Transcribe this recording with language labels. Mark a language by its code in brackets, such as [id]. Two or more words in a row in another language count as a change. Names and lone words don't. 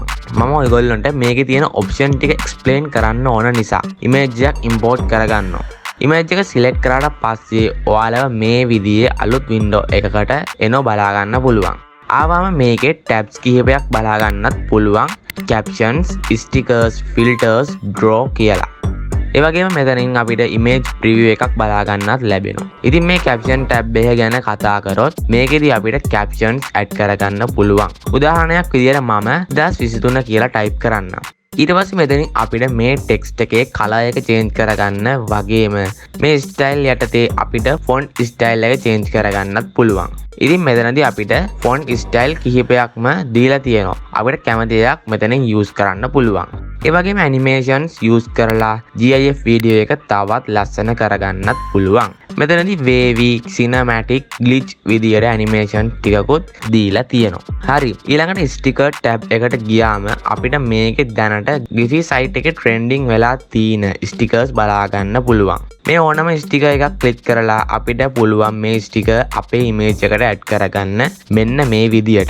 [si] මම ඔයගොල්ලන්ට මේකේ තියෙන option ටික explain කරන්න ඕන නිසා image එකක් import කරගන්නවා. image එක select කරාට පස්සේ ඔයාලව මේ විදිහේ අලුත් window එකකට එනෝ බලා ගන්න පුළුවන්. ආවම මේකේ tabs කිහිපයක් බලා ගන්නත් පුළුවන්. [en] captions, stickers, filters, draw කියලා. [si] ඒ වගේම මෙතනින් අපිට image preview එකක් බලා ගන්නත් ලැබෙනවා. ඉතින් මේ [en] caption tab [si] එක ගැන කතා කරොත් මේකෙදි අපිට [en] captions add [si] කරගන්න පුළුවන්. උදාහරණයක් විදියට මම 2023 කියලා type කරන්නම්. ඊට පස්සේ මෙතනින් අපිට මේ text එකේ color එක change කරගන්න වගේම මේ style යටතේ අපිට [en] font style [si] එක change කරගන්නත් පුළුවන්. ඉතින් මෙතනදී අපිට [en] font style [si] කිහිපයක්ම දීලා තියෙනවා. අපිට කැමති එකක් මෙතනින් use කරන්න පුළුවන්. ඒ වගේම [en] animations use [si] කරලා [en] GIF video [si] එක තවත් ලස්සන කරගන්නත් පුළුවන්. මෙතනදී [en] wavy, cinematic, glitch [si] විදියට animation ටිකකුත් දීලා තියෙනවා. හරි ඊළඟට [en] sticker tab [si] එකට ගියාම අපිට මේකේ දැනට Giphy site එකේ trending වෙලා තියෙන stickers බලා ගන්න පුළුවන්. මේ ඕනම sticker එකක් click කරලා අපිට පුළුවන් මේ sticker අපේ image එකට add කරගන්න මෙන්න මේ විදියට.